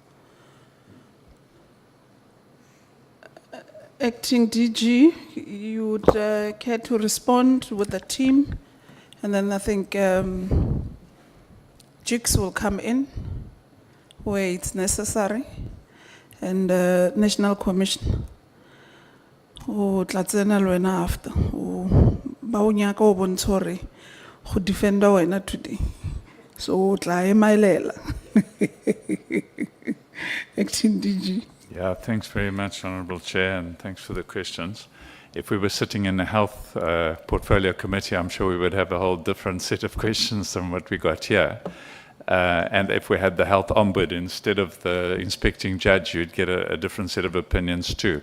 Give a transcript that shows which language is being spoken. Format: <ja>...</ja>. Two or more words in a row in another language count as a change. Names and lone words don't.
<en>Acting DG, you would care to respond with the team, and then I think JICS will come in where it's necessary, and National Commission.</en> <st>O tla tsena le wena after. Ba o nyaka o bontsha hore go defenda wena today. So o tla emailela.</st> <en>Acting DG. Yeah, thanks very much, Honourable Chair, and thanks for the questions. If we were sitting in the Health Portfolio Committee, I'm sure we would have a whole different set of questions than what we got here. And if we had the Health Ombud instead of the inspecting judge, you'd get a different set of opinions too.</en>